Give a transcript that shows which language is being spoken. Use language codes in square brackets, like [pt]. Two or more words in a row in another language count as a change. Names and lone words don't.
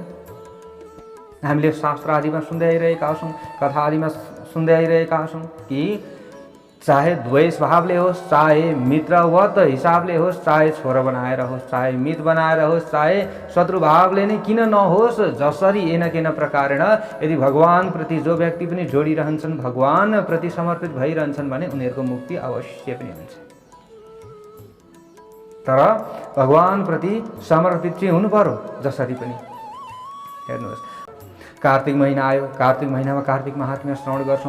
[ne] हामीले शास्त्र आदिमा सुन्दै आइरहेका छौँ, कथा आदिमा सुन्दै आइरहेका छौँ कि चाहे द्वेष भावले होस्, चाहे मित्रवत हिसाबले होस्, चाहे छोरा बनाएर होस्, चाहे मित बनाएर होस्, चाहे शत्रु भावले नै किन नहोस्, जसरी [sa] एन केन प्रकारेण [ne] यदि भगवान प्रति जो व्यक्ति पनि जोडिरहन्छन्, भगवान प्रति समर्पित भइरहन्छन् भने उनीहरूको मुक्ति अवश्य पनि हुन्छ। तर भगवान प्रति समर्पित चाहिँ हुनु पर्यो जसरी पनि। हेर्नुहोस्, कार्तिक महिना आयो, कार्तिक महिनामा कार्तिक महात्म्य श्रवण गर्छौं।